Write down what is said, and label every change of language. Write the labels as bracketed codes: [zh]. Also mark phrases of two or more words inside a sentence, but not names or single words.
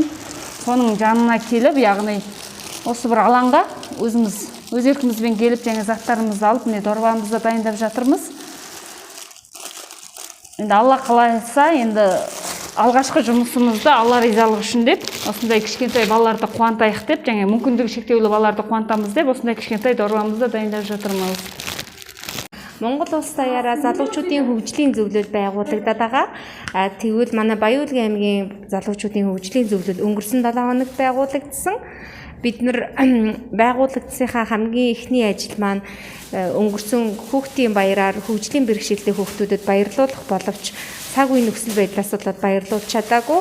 [kk] Соның жанына келіп, яғни осы бір алаңға өзіміз өз еркімізбен келіп, және заттарымызды алып, міне дорбамызды дайындап жатырмыз. Енді Алла қаласа, енді алғашқы жұмысымызды Алла ризалығы үшін деп, осындай кішкентай балаларды қуантайық деп, және мүмкіндігі шектеулі балаларды қуантамыз деп, осындай кішкентай дорбамызды дайындап жатырмыз. [mn] Монгол улс даяараа залуучуудын хөгжлийн зөвлөл байгуулагдаад байгаа. Тэгвэл манай Баян-Улгийн аймгийн залуучуудын хөгжлийн зөвлөл өнгөрсөн 7 хоног байгуулагдсан. Бид нар байгуулагдсанхаа хамгийн эхний ажил маань өнгөрсөн хүүхдийн баяраар хөгжлийн бэрхшээлтэй хүүхдүүдэд баярлуулах боловч цаг үе нөхцөл байдлаас болоод баярлуулж чадаагүй.